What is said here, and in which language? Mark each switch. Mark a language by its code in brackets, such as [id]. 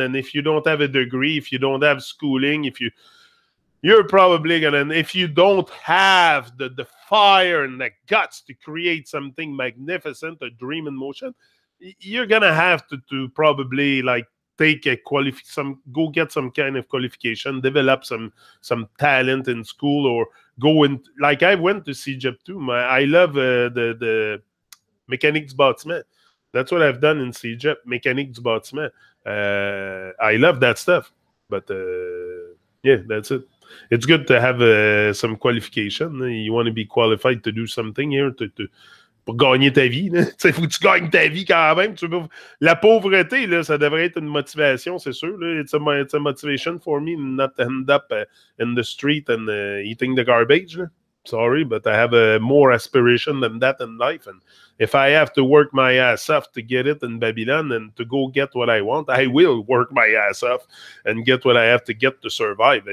[en] And if you don't have a degree, if you don't have schooling, you're probably going to, if you don't have the fire and the guts to create something magnificent, a dream in motion, you're going to have to probably take go get some kind of qualification, develop some talent in school, or go in. Like I went to CJEP too. I love the mécanique du bâtiment. That's what I've done in CJEP, mécanique du bâtiment. I love that stuff. But yeah, that's it. It's good to have some qualification. You want to be qualified to do something here [fr] pour gagner ta vie. Il faut que tu gagnes ta vie quand même. La pauvreté, là, ça devrait être une motivation, c'est sûr. Là. [en] It's a motivation for me not to end up in the street and eating the garbage. Là. Sorry, but I have more aspiration than that in life. And if I have to work my ass off to get it in Babylon and to go get what I want, I will work my ass off and get what I have to get to survive.